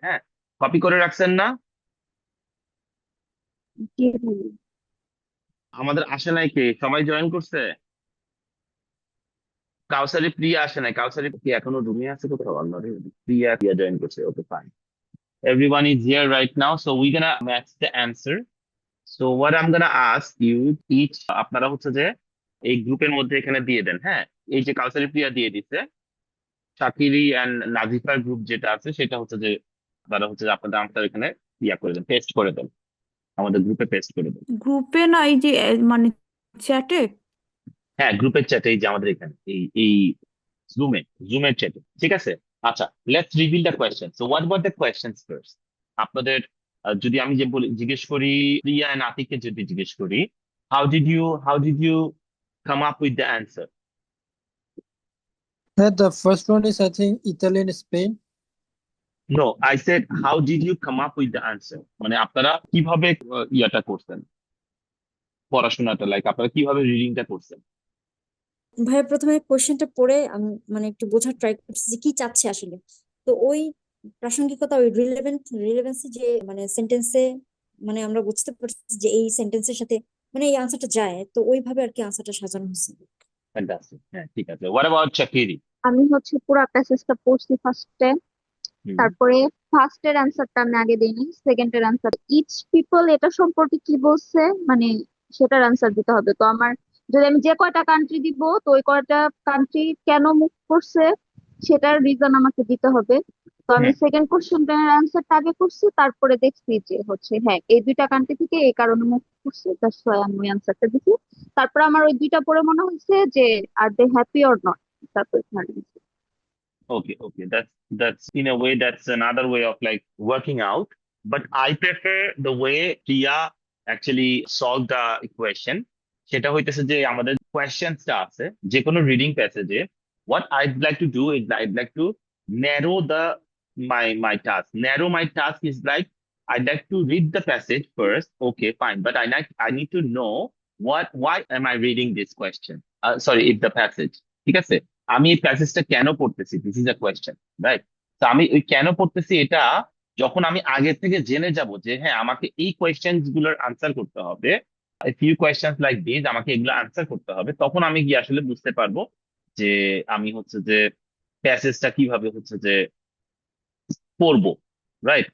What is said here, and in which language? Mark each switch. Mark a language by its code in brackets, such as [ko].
[bn] হ্যাঁ, কপি করে রাখছেন না? দিয়ে দিব। আমাদের আসে নাই, কে সবাই জয়েন করছে? কাউসারি প্রিয়া আসে নাই, কাউসারি কি এখনো রুমে আছে কোথাও? অলরেডি প্রিয়া প্রিয়া জয়েন করছে, okay fine. [en] Everyone is here right now, so we're gonna match the answer. So what I'm gonna ask you each, [bn] আপনারা হচ্ছে যে এই গ্রুপের মধ্যে এখানে দিয়ে দেন। হ্যাঁ, এই যে কাউসারি প্রিয়া দিয়ে দিচ্ছে, শাকিরি এন্ড নাজিফার গ্রুপ যেটা আছে সেটা হচ্ছে যে আপনারা হচ্ছে যে আপনাদের আনসার এখানে ইয়া করে দেন, পেস্ট করে দেন, আমাদের গ্রুপে পেস্ট করে দেন। গ্রুপে না, এই যে মানে চ্যাটে। হ্যাঁ, গ্রুপের চ্যাটে, এই যে আমাদের এখানে এই এই জুমে, জুমের চ্যাটে। ঠিক আছে? [en] আচ্ছা, let's reveal the question. So what were the questions first? [bn] আপনাদের যদি আমি যে বলি, জিজ্ঞেস করি, [en] Priya and আতিককে যদি জিজ্ঞেস করি, how did you come up with the answer? The first one is I think Italy and Spain. No, I said how did you come up with the answer, [bn] মানে আপনারা কিভাবে ইয়াটা করছেন, পড়াশোনাটা, লাইক আপনারা কিভাবে রিডিংটা করছেন? ভাইয়া প্রথমে কোশ্চেনটা পড়ে আমি মানে একটু বোঝার ট্রাই করছি যে কি চাচ্ছে আসলে। তো ওই প্রাসঙ্গিকতা, ওই রিলেভেন্সি যে মানে সেন্টেন্সে মানে আমরা বুঝতে পারছি যে এই সেন্টেন্সের সাথে মানে এই আনসারটা যায়, তো ওইভাবে আর কি আনসারটা সাজানো হয়েছে। ফ্যান্টাস্টিক। হ্যাঁ, ঠিক আছে। [en] what about [bn] চাকিরি? আমি হচ্ছে পুরো প্যাসেজটা পড়ছি ফার্স্টে, তারপরে ফার্স্টের অ্যান্সারটা আমি আগে দিইনি, সেকেন্ডের অ্যান্সার ইচ পিপল এটা সম্পর্কে কি বলছে মানে সেটার অ্যান্সার দিতে হবে। তো আমার যদি আমি যে কয়টা কান্ট্রি দিব তো ওই কয়টা কান্ট্রি কেন মুভ করছে সেটার রিজন আমাকে দিতে হবে। তো আমি সেকেন্ড কোশ্চেনটার অ্যান্সারটা আগে করছি, তারপরে দেখছি যে হচ্ছে হ্যাঁ এই দুইটা কান্ট্রি থেকে এই কারণে মুভ করছে, [en] that's why [bn] আমি ওই অ্যান্সারটা দিছি। তারপর আমার ওই দুইটা পড়ে মনে হয়েছে যে [en] are they happy or not, [bn] তারপর [en] Okay, that's in a way that's another way of like working out. But I prefer the way Priya actually solved the equation. [bn] সেটা হইতেছে যে আমাদের কোয়েশ্চেন্সটা আছে যে কোনো reading প্যাসেজে, [en] what I'd like to do is I'd like to narrow the my task. Narrow my task is like I'd like to read the passage first. Okay, fine, but I need to know why am I reading this question? Sorry, if the passage. [bn] ঠিক আছে? আমি এই প্যাসেজটা কেন পড়তেছি, [en] this is a question, [bn] right? তো আমি ওই কেন পড়তেছি এটা যখন আমি আগে থেকে জেনে যাব যে হ্যাঁ আমাকে এই কোয়েশ্চেন্স গুলোর আনসার করতে হবে, [en] few questions like this, [bn] আমাকে এগুলো আনসার করতে হবে, তখন আমি গিয়ে আসলে বুঝতে পারবো যে আমি হচ্ছে যে প্যাসেজটা কিভাবে হচ্ছে যে পড়বো, রাইট?